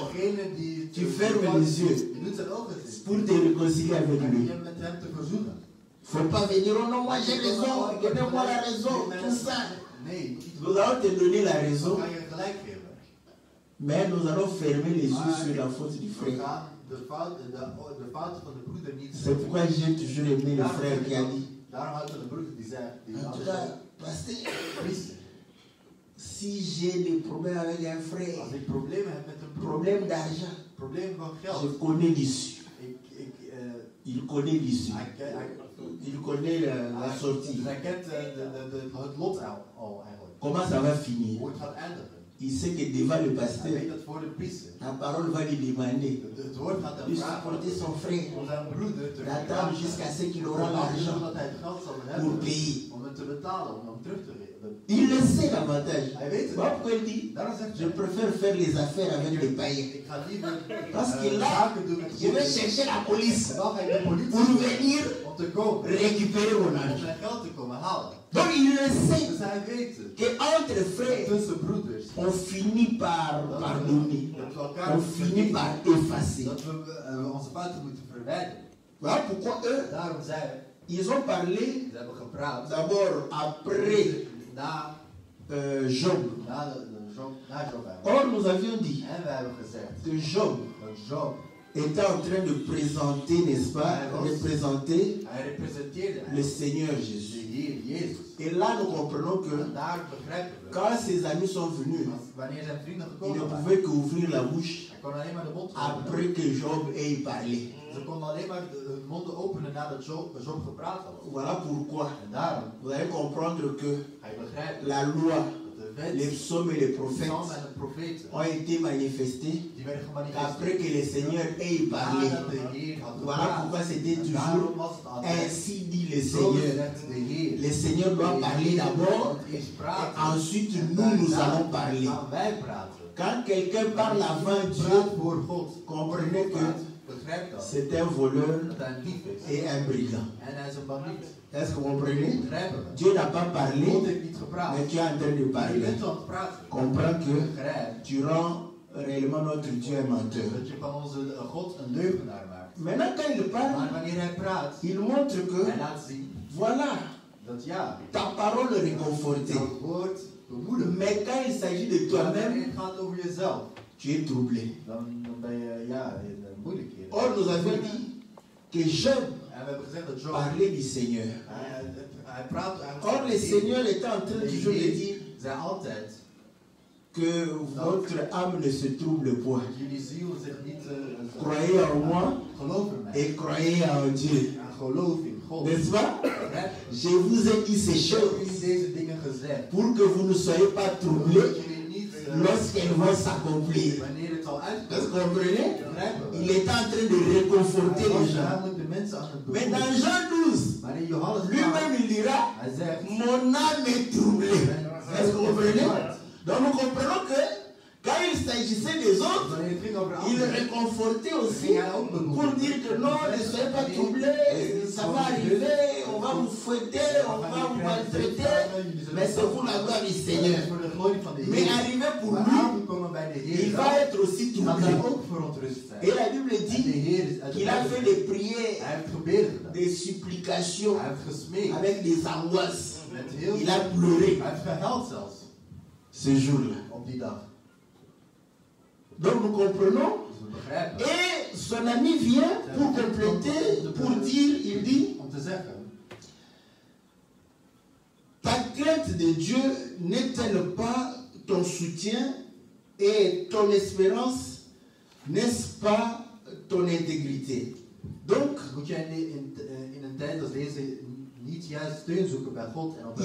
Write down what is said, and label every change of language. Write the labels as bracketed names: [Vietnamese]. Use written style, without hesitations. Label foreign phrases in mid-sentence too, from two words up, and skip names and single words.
[Dutch] degene die [French] tu fermes les yeux [Dutch] je doet zijn ogen dicht [French] pour te réconcilier avec en lui. [Dutch] je met hem te verzoenen. [French] Il ne faut pas venir, oh non, moi j'ai raison, donnez-moi la raison, tout ça. [Dutch] Nee, [French] Nous allons te donner la raison, [Dutch] dan ga je gelijk geven. [French] mais nous allons fermer les yeux sur la faute du [Dutch] We [French] frère. [Dutch] gaan de fouten van de broeder niet [French] C'est pourquoi j'ai toujours aimé le frère qui a dit, [Dutch] Daarom had de broeder die zegt, die [French] en tout [Dutch] altijd [French] cas, [Dutch] zegt, [French] pasteur, [Dutch] priester, [French] si j'ai des problèmes avec un frère, [Dutch] als ik problemen heb met een broer, [French] problème d'argent, [Dutch] problemen van [French] je [Dutch] geld, [French] connais l'issue. Il connaît l'issue. [Dutch] hij [French] Il connaît la sortie. [Dutch] kent het lot al eigenlijk. [French] Comment ça va finir? [Dutch] Hoe het gaat eindigen. [French] Il sait que devant le [Dutch] Hij [French] pasteur, [Dutch] weet dat voor de priester. [French] la parole va lui demander [Dutch] Het woord gaat hem [French] de [Dutch] vragen [French] supporter son frère, [Dutch] om zijn broeder te [French] d'attendre jusqu'à ce qu'il aura l'argent [Dutch] dat hij het geld zal [French] pour [Dutch] hebben [French] payer. [Dutch] om het te betalen, om hem terug te geven. [French] Il le sait l'avantage. [Dutch] Hij weet het. [French] Voilà pourquoi il dit, [Dutch] Daarom zegt [French] je préfère faire les affaires avec des païens. [Dutch] ik ga liever [French] Parce que là, [Dutch] zaken doen met [French] je vais chercher la police [Dutch] Dan ga ik de politie [French] pour venir [Dutch] om te komen. [French] récupérer mon [Dutch] Om [French] argent. [Dutch] zijn geld te komen halen. [French] Donc il le sait [Dutch] Dus hij weet het. [French] qu'entre frères, [Dutch] Tussen broeders. [French] on finit par pardonner. [Dutch] Dat we elkaar [French] On [Dutch] moeten [French] finit par [Dutch] vergeven. [French] effacer. [Dutch] Dat we onze fouten moeten verwijderen. [French] Voilà pourquoi eux, [Dutch] Daarom zij, [French] ils ont parlé [Dutch] ze hebben gepraat. [French] d'abord après [Dutch] Na Job. Job eigenlijk. [French] Or, nous avions dit [Dutch] En we hebben gezegd [French] que Job [Dutch] dat Job, [French] était en train de présenter, n'est-ce pas, représenter [Dutch] hij representeerde [French] le Seigneur [Dutch] de [French] Jésus. [Dutch] Heer Jezus. [French] Et là, nous comprenons que [Dutch] En daar begrijpen we, [French] quand ses amis sont venus, [Dutch] wanneer zijn vrienden [French] il [Dutch] gekomen [French] ne [Dutch] waren, [French] pouvait qu'ouvrir la bouche [Dutch] hij kon alleen maar de mond openen. [French] après que Job ait parlé. [Dutch] Ze konden alleen maar hun monden openen nadat Job gepraat had. [French] Voilà pourquoi [Dutch] En daarom, [French] vous allez comprendre que [Dutch] hij begrijpt [French] la loi, [Dutch] dat de [French] les [Dutch] wet, [French] psaumes et les [Dutch] de [French] prophètes [Dutch] psalmen en de profeten, [French] ont été manifestés [Dutch] die werden [French] après [Dutch] gemanifesteerd. [French] que le Seigneur ait parlé. [Dutch] Nadat de Heer had [French] Voilà [Dutch] gepraat. [French] pourquoi c'était [Dutch] En daarom [French] toujours [Dutch] was het altijd, [French] ainsi dit le [Dutch] zo [French] Seigneur. [Dutch] zegt de Heer. [French] Le Seigneur doit parler d'abord [Dutch] Eerst [French] et [Dutch] praten. [French] ensuite [Dutch] En [French] nous [Dutch] daarna [French] allons parler. [Dutch] gaan wij praten. [French] Quand quelqu'un parle avant Dieu, [Dutch] Praat voor God. [French] comprenez que [Dutch] begrijpt dat. [French] c'est un voleur [Dutch] Dat hij een dief is. [French] et un brigand. [Dutch] En hij is een bandiet. [French] Est-ce que vous comprenez? [Dutch] Begrijpen we? [French] Dieu n'a pas [Dutch] God [French] parlé, [Dutch] heeft niet gepraat. [French] mais tu es en train de [Dutch] Je [French] parler. [Dutch] bent aan het praten. [French] Comprends que [Dutch] Begrijp [French] tu rends réellement notre Dieu un menteur. [Dutch] dat je van onze God een leugenaar maakt. [French] Maintenant, quand il [Dutch] Maar [French] parle, [Dutch] wanneer hij praat, [French] il montre que, [Dutch] hij laat zien [French] voilà, [Dutch] dat ja, [French] ta parole réconfortée. [Dutch] jouw woord bemoedigt. [French] Mais quand il s'agit de [Dutch] Maar [French] toi-même, [Dutch] wanneer het gaat over jezelf, [French] tu es troublé. [Dutch] dan ben je ja, in moeilijkheden. [French] Or, nous avons dit que Job [Dutch] En we hebben gezegd dat Job, [French] parlait du Seigneur. [Dutch] hij praat [French] Or, le Seigneur était en train toujours de dire [Dutch] zei altijd [French] que votre âme ne se trouble point. [Dutch] dat jullie ziel zich niet [French] Croyez en moi [Dutch] geloof in mij. [French] et croyez en Dieu. [Dutch] En geloof in God. [French] N'est-ce pas? [Dutch] Begrijp je? [French] Je vous ai dit ces [Dutch] Ik heb jullie [French] choses [Dutch] deze dingen gezegd. [French] pour que vous ne soyez pas [Dutch] Zodat [French] troublés [Dutch] jullie niet [French] lorsqu'elles vont s'accomplir. [Dutch] wanneer het al [French] Est-ce que [Dutch] uitkomt. [French] vous comprenez? [Dutch] Begrijpen we? [French] Il est en train de réconforter [Dutch] Hij [French] les [Dutch] was [French] gens. [Dutch] namelijk de mensen aan het [French] Mais dans [Dutch] bemoedigen. [French] Jean 12, [Dutch] Maar in Johannes 12, [French] lui-même il dira, hij zegt, mon âme est troublée. Est-ce que vous comprenez? Donc nous comprenons que quand il s'agissait des autres, [Dutch] wanneer het ging over [French] il [Dutch] anderen, [French] réconfortait aussi [Dutch] ging hij ook [French] pour [Dutch] bemoedigen. [French] dire que non, ne soyez pas troublés, ça va arriver, on va vous fouetter, on va vous maltraiter, mais c'est pour la gloire du Seigneur. [Dutch] Voor de glorie van de [French] Mais [Dutch] Heer. [French] arrivé pour [Dutch] Maar [French] lui, [Dutch] aangekomen bij de [French] il [Dutch] Heer, [French] va être aussi [Dutch] zal hij [French] troublé. [Dutch] ook verontrust zijn. [French] Et la Bible [Dutch] En de [French] dit [Dutch] Heer is uit de [French] qu'il a [Dutch] Bijbel. [French] fait des prières, [Dutch] Hij heeft gebeden gedaan. [French] des supplications, Hij heeft gesmeekt. avec des angoisses. [Dutch] Met heel [French] Il a pleuré [Dutch] Hij heeft gehuild zelfs [French] ce jour-là. [Dutch] op die dag. [French] Donc nous comprenons. [Dutch] Dus we begrijpen. [French] Et son ami vient pour compléter, pour dire, il dit, [Dutch] Om te zeggen, [French] ta crainte de Dieu n'est-elle pas ton soutien et ton espérance, n'est-ce pas ton intégrité? [Dutch] Donc, moet jij in een tijd als deze niet juist steun zoeken bij God en op